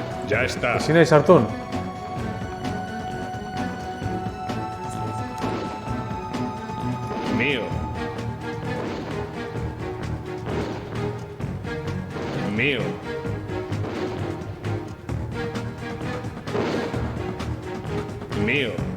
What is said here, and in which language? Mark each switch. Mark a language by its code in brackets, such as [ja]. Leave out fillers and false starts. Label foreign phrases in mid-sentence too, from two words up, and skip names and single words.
[es] Ya está. [eu] Ezin nahi sartun? [es] Mío. Mío. Mío.